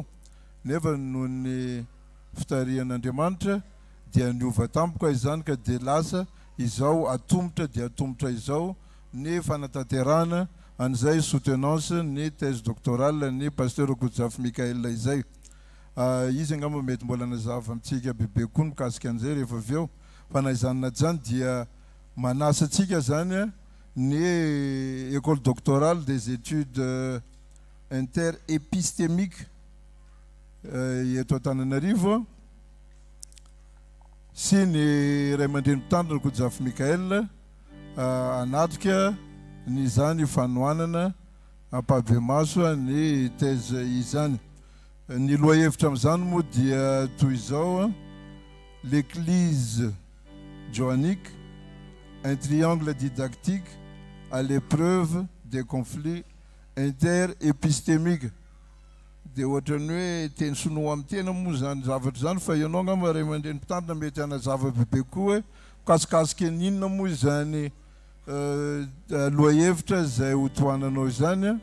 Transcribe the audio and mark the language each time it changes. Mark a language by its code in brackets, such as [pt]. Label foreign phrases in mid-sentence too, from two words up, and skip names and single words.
[mg] Nefa noho ny fitarihan'Andriamanitra dia niova tampoka izany ka dia lasa izao atombotra dia atombotra izao ny fanatanterana an'izay soutenance ny [fr] thèse doctorale [mg] ny pasteur Rakotojafy Mikael izay. Izy angamba mety mbola nazava amintsika bebe koa mikasika an'izay rehefa avy eo fa na izany zany dia manasantsika zany ny [fr] école doctorale des études interépistémiques [mg] eto Antananarivo sy ny Ray aman-dreny mpitandrina Rakotojafy Mikael anatrika ny zany fanohanana Pabemaso ny thèse izany. Ny lohahevitra amin'izany moa dia toy izao: [fr] l'église joannique, un triangle didactique à l'épreuve des conflits interépistémiques. [mg] Dia ohatrany hoe teny sinoa amin'ny tena moa zany zavatra zany fa ianao angamba Ray aman-dreny mpitandrina mety hanazava bebe koa hoe kasikasika n'inona moa zany lohahevitra izay hotohananao izany.